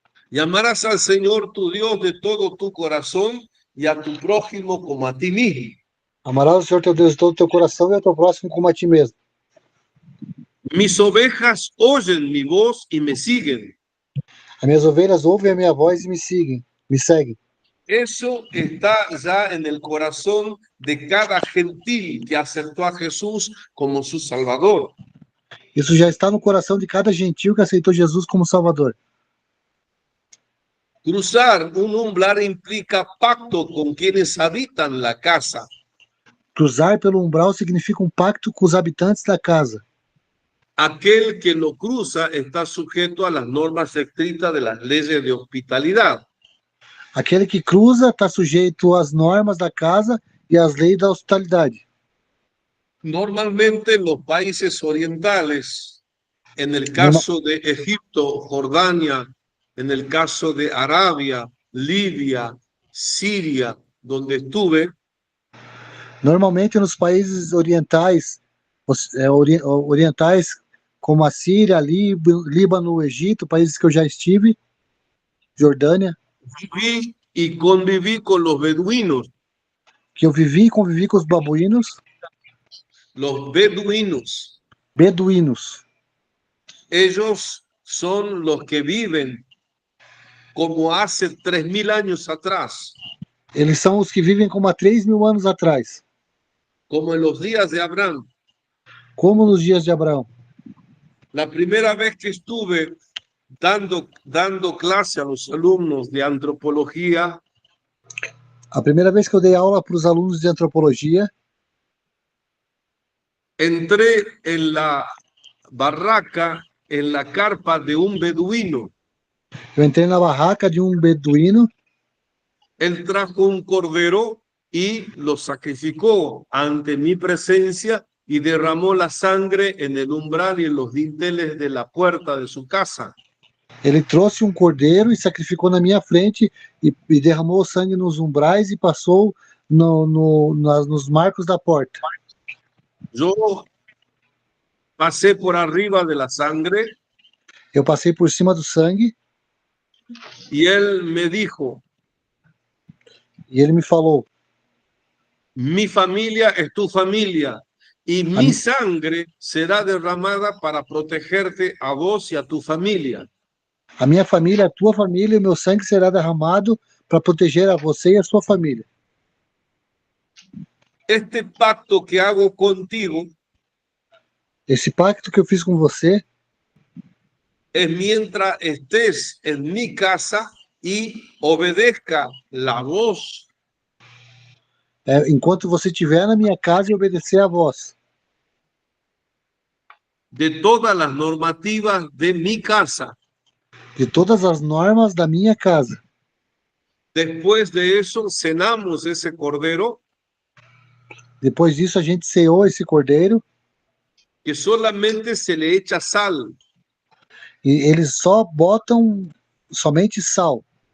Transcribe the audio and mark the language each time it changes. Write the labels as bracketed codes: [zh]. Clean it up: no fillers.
[es] y amarás al Señor tu Dios de todo tu corazón y a tu prójimo como a ti mismo. [pt] amarás o Senhor teu Deus de todo o teu coração e ao teu próximo como a ti mesmo. [es] Mis ovejas oyen mi voz y me siguen. [pt] As minhas ovelhas ouvem a minha voz e me seguem. [es] Eso está ya en el corazón de cada gentil que aceptó a Jesús como su Salvador. [pt] Isso já está no coração de cada gentil que aceitou Jesus como Salvador. [es] Cruzar un umbral implica pacto con quienes habitan la casa. [pt] Cruzar pelo umbral significa um pacto com os habitantes da casa. [es] Aquel que lo cruza está sujeto a las normas estrictas de las leyes de hospitalidad. [pt] Aquele que cruza está sujeito às normas da casa e às leis da hospitalidade. [es] Normalmente en los países orientales, en el caso de Egipto, Jordania, en el caso de Arabia, Libia, Siria, donde estuve, [pt] Normalmente nos países orientais, orientais como a Síria, Líbano, Egito, países que eu já estive, Jordânia, [es] viví y conviví con los beduinos. [pt] que eu vivi e convivi com os babuínos, [es] Los beduinos, [pt] beduínos. [es] ellos son los que viven como hace 3000 años atrás, [pt] Eles são os que vivem como há 3.000 anos atrás, [es] como en los días de Abraham. [pt] como nos dias de Abraão. [es] La primera vez que estuve dando clase a los alumnos de antropología, [pt] A primeira vez que eu dei aula para os alunos de antropologia, [es] entré en la barraca, en la carpa de un beduino. [pt] eu entrei na barraca de um beduíno. [es] Él trajo un cordero y lo sacrificó ante mi presencia y derramó la sangre en el umbral y en los dinteles de la puerta de su casa. [pt] Ele trouxe um cordeiro e sacrificou na minha frente e derramou sangue nos umbrais e passou nos marcos da porta. [es] Yo pasé por arriba de la sangre [pt] Eu passei por cima do sangue [es] y él me dijo, [pt] e ele me falou: [es] mi familia es tu familia y mi sangre será derramada para protegerte a vos y a tu familia. [pt] a minha família, a tua família, e o meu sangue será derramado para proteger a você e a sua família. [es] Este pacto que hago contigo [pt] Esse pacto que eu fiz com você [es] es mientras estés en mi casa y obedezca la voz [pt] é enquanto você estiver na minha casa e obedecer a voz [es] de todas las normativas de mi casa. [pt] de todas as normas da minha casa. [es] Después de eso, cenamos ese cordero [pt] Depois disso, a gente ceou esse cordeiro [es] que solamente se le echa sal. [pt] e eles só botam somente sal.